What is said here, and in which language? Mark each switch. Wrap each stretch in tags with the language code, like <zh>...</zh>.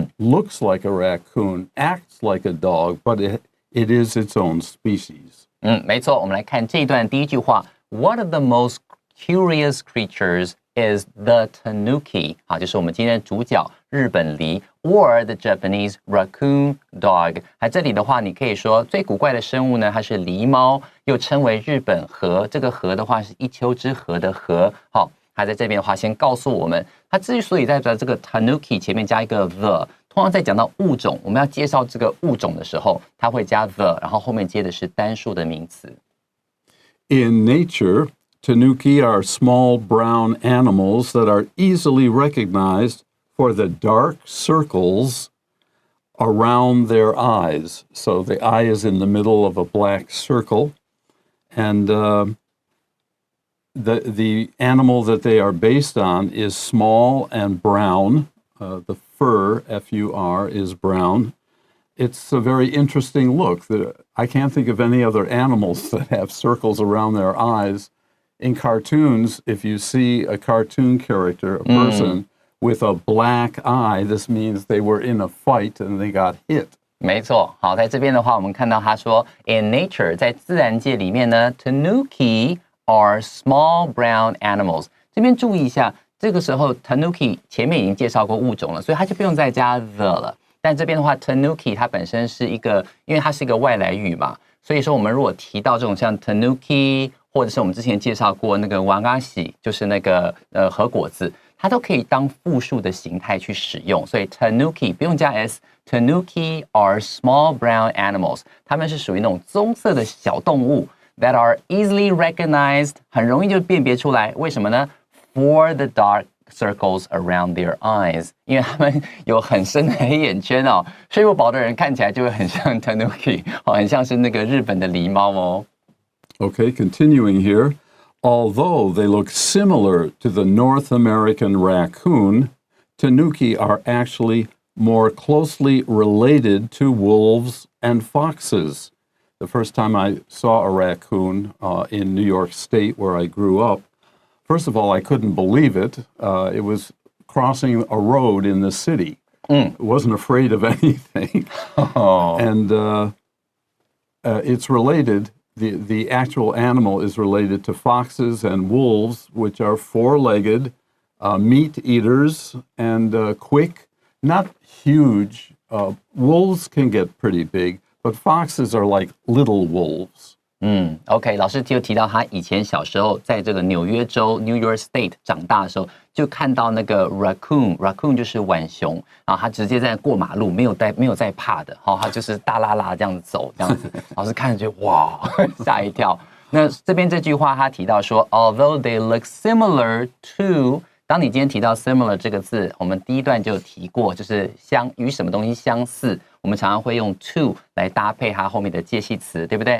<en>Looks like a raccoon, acts like a dog, but it is its own species.</en> <zh>没错，我们来看这一段第一句话</zh> <en>One of the most curious creatures is the Tanuki，</en> <zh>好，就是我们今天的主角日本狸</zh> <en>or the Japanese raccoon dog。</en> <zh>这里的话，你可以说最古怪的生物呢，它是狸猫，又称为日本河。这个河的话是一丘之貉的貉。好，它在这边的话，先告诉我们，它之所以在这个 Tanuki 前面加一个 the。通常在讲到物种，我们要介绍这个物种的时候，它会加 the， 然后后面接的是单数的名词。</zh> <en>In nature, Tanuki are small brown animals that are easily recognized for the dark circles around their eyes. So the eye is in the middle of a black circle, and the animal that they are based on is small and brown. The fur, F-U-R, is brown, it's a very interesting look. I can't think of any other animals that have circles around their eyes. In cartoons, if you see a cartoon character, a person with a black eye, this means they were in a fight and they got hit.</en> <zh>没错，好，在这边的话，我们看到他说 ，</zh> <en>in nature，</en> <zh>在自然界里面呢 ，</zh> <en>Tanuki are small brown animals。</en> <zh>这边注意一下，这个时候 Tanuki 前面已经介绍过物种了，所以它就不用再加 the 了。但这边的话 ，Tanuki 它本身是一个，因为它是一个外来语嘛，所以说我们如果提到这种像 Tanuki， 或者是我们之前介绍过那个瓦嘎喜，就是那个核果子，它都可以当复数的形态去使用。所以 Tanuki 不用加 s。</zh> <en>Tanuki are small brown animals，</en> <zh>它们是属于那种棕色的小动物</zh> <en>that are easily recognized，</en> <zh>很容易就辨别出来。为什么呢 ？</zh> <en>For the dark circles around their eyes，</en> <zh>因为他们有很深的黑眼圈哦。睡不饱的人看起来就会很像 Tanuki， 很像是那个日本的狸猫哦。</zh> <en>Okay, continuing here. Although they look similar to the North American raccoon, Tanuki are actually more closely related to wolves and foxes. The first time I saw a raccoon in New York State, where I grew up, first of all, I couldn't believe it. It was crossing a road in the city. It wasn't afraid of anything. And it's related. The actual animal is related to foxes and wolves, which are four-legged, meat eaters, and quick, not huge. Wolves can get pretty big, but foxes are like little wolves.</en> <zh>OK， 老师就提到他以前小时候在这个纽约州 New York State 长大的时候，就看到那个 raccoon 就是浣熊，然后他直接在过马路，没有在怕的，他就是大拉拉这样子走，这样子，老师看着就哇吓一跳。那这边这句话他提到说 ，</zh> <en>although they look similar to。</en> <zh>当你今天提到 similar 这个字，我们第一段就有提过，就是与什么东西相似，我们常常会用 to 来搭配它后面的介系词，对不对？</zh>